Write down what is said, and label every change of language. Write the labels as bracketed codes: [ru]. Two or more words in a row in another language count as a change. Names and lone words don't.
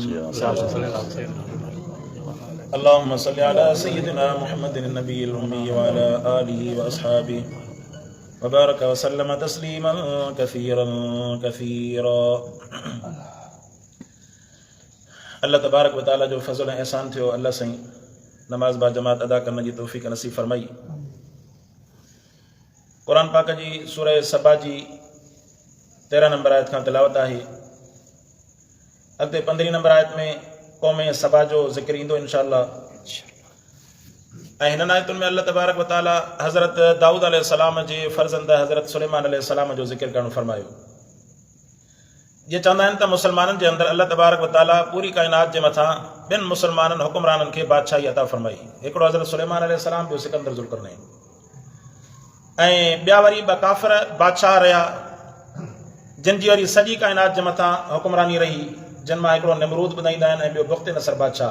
[ar] اللهم صل على سيدنا محمد النبي الأمي وعلى آله وأصحابه وبارك وسلم تسليما كثيرا كثيرا. [sd] अल्लाह [ar] تبارك وتعالى [sd] जो फज़ल ऐं एहसान थियो, अल्लाह साईं नमाज़ बा जमात अदा करण जी तौफ़ीक़ नसीब फरमाई। क़ुरान पाक जी सूरह सबा जी 13 नंबर आयत खां तिलावत आहे। अॻिते 15 नंबर आयत में क़ौम सबा जो ज़िक्र ईंदो इंशाअल्लाह। ऐं हिननि आयतुनि में अल्लाह [ar] تبارك وتعالى [sd] हज़रत दाऊद अलैहिस्सलाम जे फ़र्ज़ंद हज़रत सुलेमान अलैहिस्सलाम जो ज़िक्र करणु फरमायो। ये चवंदा आहिनि त मुसलमाननि जे अंदरि अल्लाह [ar] تبارك وتعالى [sd] पूरी काइनात जे मथां ॿिनि मुसलमाननि हुकुमराननि खे बादशाही अता फरमाई। हिकिड़ो हज़रत सुलेमान अलैहिस्सलाम, ॿियो सिकंदर ज़ुल्करनैन। ऐं ॿिया वरी ॿ काफ़िर बादशाह रहिया जिन जी वरी सॼी काइनात जे मथां हुकुमरानी रही, जिन मां हिकिड़ो निमरूद ॿुधाईंदा आहिनि ऐं ॿियो बुख़्त नसर बादशाह।